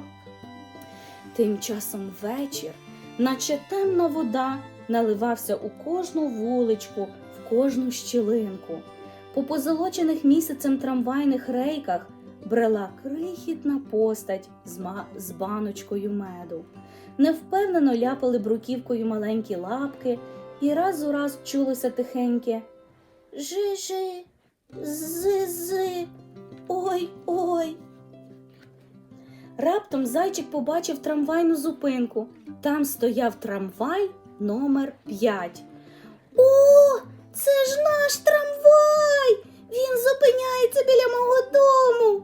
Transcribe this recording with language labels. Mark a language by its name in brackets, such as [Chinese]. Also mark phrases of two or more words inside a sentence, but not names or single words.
[Ukrainian] Тим часом вечір, наче темна вода, наливався у кожну вуличку, в кожну щілинку. По позолочених місяцем трамвайних рейках брела крихітна постать з баночкою меду. Невпевнено ляпали бруківкою маленькі лапки, і раз у раз чулося тихеньке Жи-жи, зи-зи, ой-ой. Раптом зайчик побачив трамвайну зупинку. Там стояв трамвай номер 5. О, це ж наш трамвай! Він зупиняється біля мого дому.